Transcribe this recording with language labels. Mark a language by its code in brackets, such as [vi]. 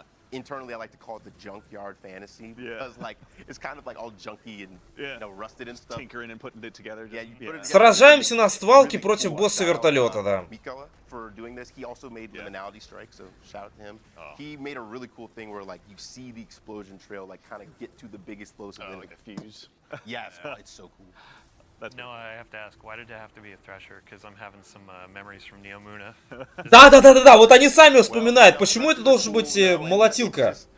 [en] Internally, I like to call it the junkyard fantasy because, like, it's kind of like all junky and you know, rusted and stuff. Tinkering and putting it together. Yeah, you put it together. [ru] Сражаемся на свалке против босса вертолета, да. [en] Mikola for doing this. He also made Liminality Strike, so shout out to him. He made a really cool thing where, like, you see the explosion trail, like, kind of get to the big explosive. Like a fuse. Yes, it's so cool. No, I have to ask, why did it have to be a Thresher? Because I'm having some memories from Neomuna. [ru] Да, вот они сами вспоминают, почему это должен быть молотилка.